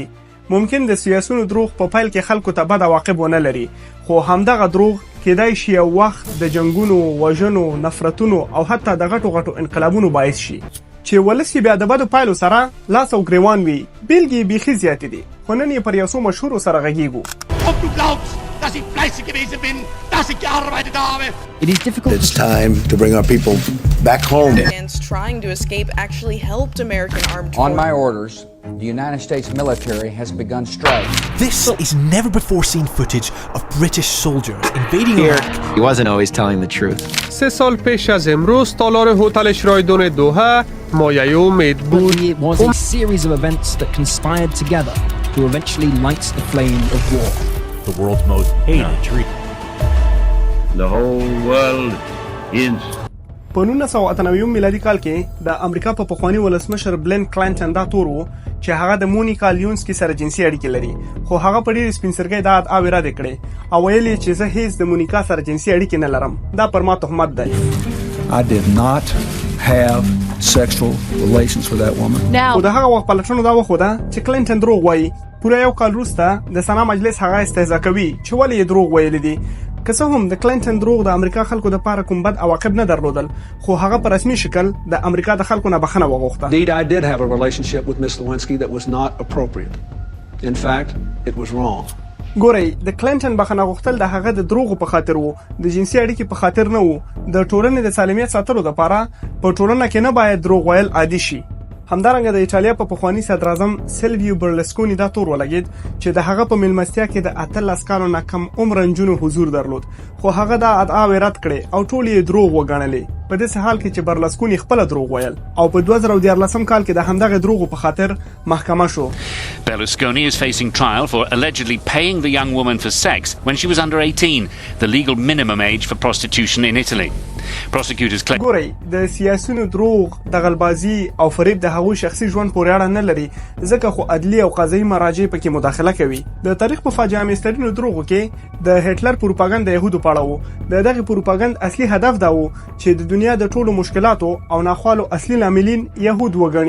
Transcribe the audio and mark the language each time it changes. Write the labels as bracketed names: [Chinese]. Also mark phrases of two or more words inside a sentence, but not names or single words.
[Pashto] ممکن د سیاسونو دروغ په پیل کې خلکو ته بد عواقب ونه لري، خو همدغه دروغ کېدای شي یو وخت د جنګونو، وژنو، نفرتونو او حتی د غټو غټو انقلابونو باعث شي چې ولس بیا د بدو پایلو سره لاس او ګریوان وي. بیلګې بیخي زیاتې دي، خو نن یې پر یو څو مشهورو سره غږیږو. [English] It is difficult. It's time to bring our people back home. Trying to escape actually helped American armed forces. On my orders, the United States military has begun strike. This is never before seen footage of British soldiers invading Iraq. He wasn't always telling the truth. [Persian] 3 سال پیش از امروز تالار هتل شرایدون دوحه مایه امید بود. [English] It was a series of events that conspired together to eventually light the flame of war. The world's most hated tree. The whole world is. [Pashto] په 1998 میلادي کال کې د امریکا په پخوانی ولسمشر بلند کلینټن دا تور و چې هغه د مونیکا لیونسکي سره جنسي اړیکې لري، خو هغه په ډېر سپینسرګۍ دا ادعا رد کړې او ویل چې زه هیڅ د مونیکا سره جنسي اړیکې نه لرم. دا پر ما تهمت دی. [English] I did not have sexual relations with that woman. [Pashto] خو د هغه وخت پلټنو دا وښوده چې کلینټن دروغ وایي. پوره یو کال وروسته د سنا مجلس هغه استهزاء کوي چې ولې یې دروغ ویلي دي. که څه هم د کلینټن دروغ د امریکا خلکو لپاره کوم بد عواقب نه درلودل، خو هغه په رسمي شکل د امریکا د خلکو نه بخښنه وغوښته. [English] Indeed, I did have a relationship with Miss Lewinsky that was not appropriate. In fact, it was wrong. [Pashto] ګورئ، د کلینټن بخښنه غوښتل د هغه د دروغو په خاطر وو، د جنسي اړیکې په خاطر نه وو. د ټولنې د سالمیت ساتلو لپاره په ټولنه کې نه باید دروغ ویل عادي شي. همدارنګه د ایټالیا په پخوانی صدر اعظم سیلویو برلسکونی دا تور ولګید چې د هغه په ملمستیا کې د 18 کالو نه کم عمر نجونو حضور درلود، خو هغه دا ادعا رد کړې او ټول یې دروغ وګڼلې. په دې حال کې چې برلسکونی خپل دروغ ویل او په 2014 کال کې د همدغه دروغ په خاطر محکمه شو. [English] Berlusconi is facing trial for allegedly paying the young woman for sex when she was under 18, the legal minimum age for prostitution in Italy. Prosecutors claim [Pashto] ګورئ، د سیاسيونو دروغ، د غلبازي او فریب د هغوی شخصي ژوند پورې اړه نه لري، ځکه خو عدلي او قضایي مراجع پکې مداخله کوي. د تاریخ په فاجعه مسترینو دروغو کې د هټلر پروپاګاندا د يهودو په اړه وو. دغه پروپاګاندا اصلي هدف دا و چې د دنیا د ټولو مشکلاتو او ناخوالو اصلي لاملین يهود وګڼي.